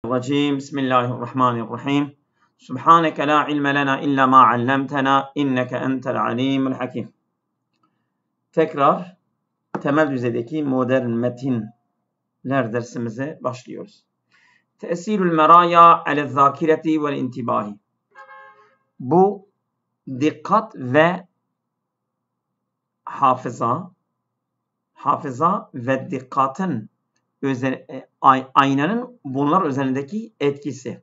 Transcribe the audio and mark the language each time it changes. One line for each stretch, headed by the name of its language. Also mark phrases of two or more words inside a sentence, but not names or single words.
Arabic: الرجيم بسم الله الرحمن الرحيم سبحانك لا علم لنا إلا ما علمتنا إنك أنت العليم الحكيم.
Turkish: Tekrar temel düzeydeki modern metinler dersimize başlıyoruz.
Arabic: تأثير المرآة على الذاكرة والانتباه.
Turkish: Bu dikkat ve hafıza ve dikkatin aynanın bunlar üzerindeki etkisi.